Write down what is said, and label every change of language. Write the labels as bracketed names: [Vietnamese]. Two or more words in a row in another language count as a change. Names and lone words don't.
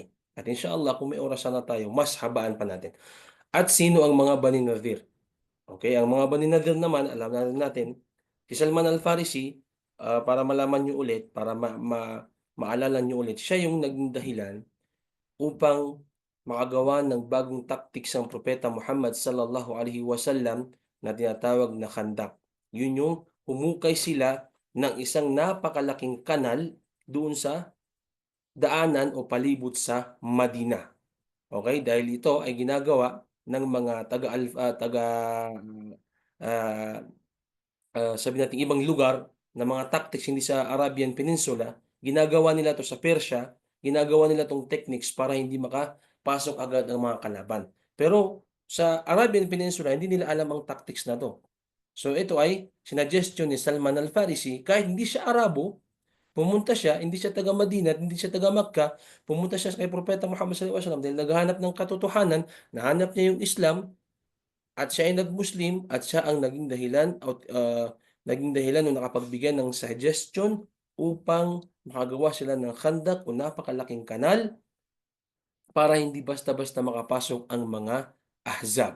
[Filipino] At inshallah, kung may oras na tayo, mas habaan pa natin. At sino ang mga Bani Nadir? Okay, ang mga Bani Nadir naman, alam natin, si Salman Al-Farisi, para malaman nyo ulit, para maalala nyo ulit, siya yung naging dahilan upang makagawa ng bagong tactics ng Propeta Muhammad [Arabic] صلى الله عليه وسلم [Filipino] na tinatawag na Khandaq. Yun yung humukay sila ng isang napakalaking kanal doon sa daanan o palibot sa Madina. Okay, dahil ito ay ginagawa ng mga taga ah, sabihin natin ibang lugar na mga tactics hindi sa Arabian Peninsula, ginagawa nila 'to sa Persya, ginagawa nila 'tong techniques para hindi makapasok agad ang mga kalaban. Pero sa Arabian Peninsula hindi nila alam ang tactics na 'to. So ito ay sinuggestion ni Salman Al-Farisi kahit hindi siya Arabo, pumunta siya, hindi siya taga Madina at hindi siya taga Makkah, pumunta siya kay Propeta Muhammad [Arabic] صلى الله عليه وسلم [Filipino] dahil naghahanap ng katotohanan, nahanap niya yung Islam at siya ay nag-Muslim at siya ang naging dahilan nung nakapagbigay ng suggestion upang makagawa sila ng khandak o napakalaking kanal para hindi basta-basta makapasok ang mga Ahzab.